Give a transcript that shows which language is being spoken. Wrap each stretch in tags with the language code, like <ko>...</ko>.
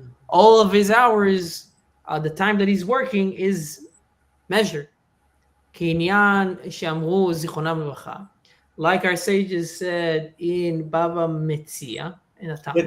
<en>All of his hours, the time that he's working is measured.</en> <he>כעניין שאמרו זיכרונם לברכה.</he> <en>Like our sages said in Baba Metzia in a Talmud.</en>